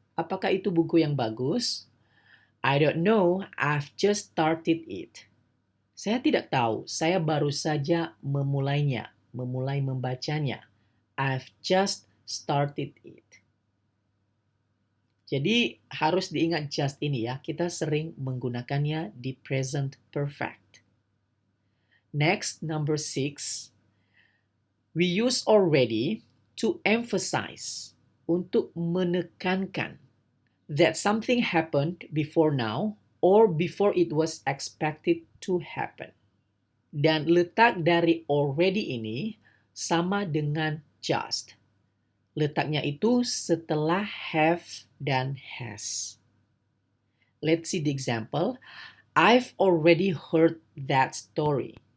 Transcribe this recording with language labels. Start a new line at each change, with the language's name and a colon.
Indonesian: Apakah itu buku yang bagus?
English: I don't know, I've just started it.
Indonesian: Saya tidak tahu, saya baru saja memulai membacanya.
English: I've just started it.
Indonesian: Jadi harus diingat just ini ya, kita sering menggunakannya di present perfect.
English: Next, number 6. We use already to emphasize,
Indonesian: untuk menekankan
English: that something happened before now or before it was expected to happen.
Indonesian: Dan letak dari already ini sama dengan just. Letaknya itu setelah have dan has.
English: Let's see the example. I've already heard that story.